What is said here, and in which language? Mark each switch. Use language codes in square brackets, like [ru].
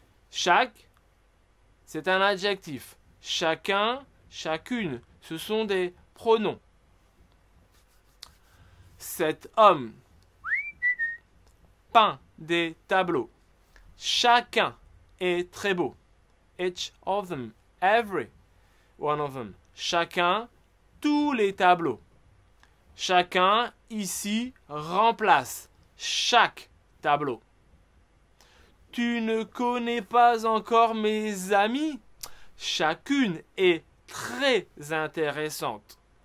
[fr] Chaque, c'est un adjectif. Chacun, chacune, ce sont des pronoms. Cet homme peint des tableaux. Chacun est très beau. [en] Each of them, every one of them. [fr] Chacun, tous les tableaux. Chacun ici remplace chaque tableau. Tu ne connais pas encore mes amis? Chacune est très intéressante.